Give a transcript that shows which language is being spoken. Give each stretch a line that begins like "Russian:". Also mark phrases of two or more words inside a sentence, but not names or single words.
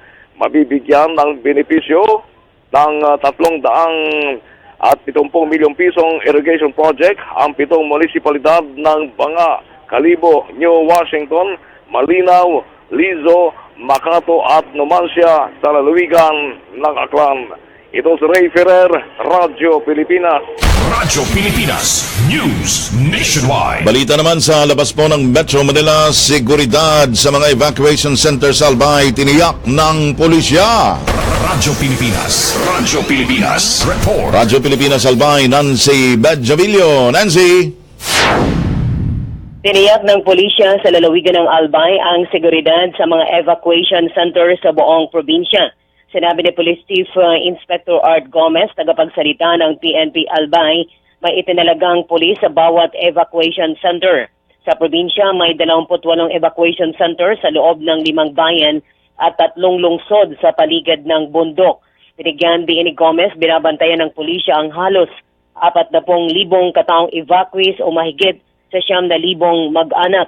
Filipino: Mabibigyan ng benepisyo ng 370 milyong pisong
English: irrigation project
Filipino: ang 7 munisipalidad ng Banga, Kalibo, New Washington, Malinaw, Lizo, Makato at Numancia sa lalawigan ng Aklan. Ito si Ray Ferrer, Radyo Pilipinas. Radyo Pilipinas News Nationwide. Balita naman sa labas po ng Metro Manila, seguridad sa mga
English: evacuation center
Filipino: sa Albay tiniyak ng pulisya. Radyo Pilipinas. Radyo Pilipinas. Report. Radyo Pilipinas Albay, Nancy Bedjavillo. Nancy. Tiniyak ng pulisya sa lalawigan ng Albay ang seguridad sa mga
English: evacuation center
Filipino: sa buong probinsya. Sinabi ni
English: Police Chief Inspector
Filipino: Art Gomez, tagapagsalita ng PNP Albay, may itinalagang pulis sa bawat
English: evacuation center.
Filipino: Sa probinsya, may 28
English: evacuation center
Filipino: sa loob ng 5 bayan at 3 lungsod sa paligid ng bundok. Binigyan din ni Gomez, binabantayan ng pulisya ang halos 40,000 kataong evacuees o mahigit sa 9,000 mag-anak.